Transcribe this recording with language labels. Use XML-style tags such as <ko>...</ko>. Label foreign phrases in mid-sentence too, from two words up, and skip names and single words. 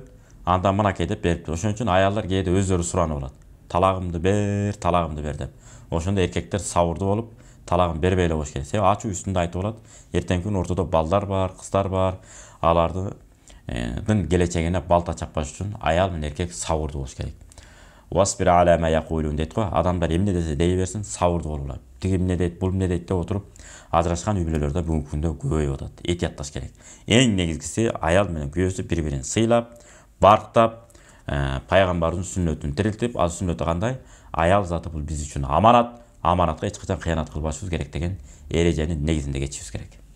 <ky>Анда мынакей деп бериптир. Ошон үчүн аялдар кээде өздөрү суранып алат. Талагымды бер деп. Ошондо эркектер сабырдуу болуп, талагын бербей эле болуш керек. Себеби ачуу үстүндө айтып алат. Эртеңки күнү ортодо балдар бар, кыздар бар. Алардын келечегине балта чаппаш үчүн аял менен эркек сабырдуу болуш керек.</ky> <ar>واصبر على ما يقولون</ar> <ky>дейт го. Адамдар эмне десе дей берсин, сабырдуу болула. Тиги эмне дейт, бул эмне дейт деп отуруп, ажырашкан үй бүлөлөрдө бүгүнкү күндө көбөйүп атат. Этиятташ керек. Эң негизгиси аял менен күйөөсү бири-бирин сыйлап, барктап, пайгамбардын сүннөтүн тирилтип, ал сүннөтү кандай? Аял заты бул биз үчүн аманат, аманатка эч качан кыянат кылбашыбыз керек деген эреженин негизинде кетишибиз керек.</ky>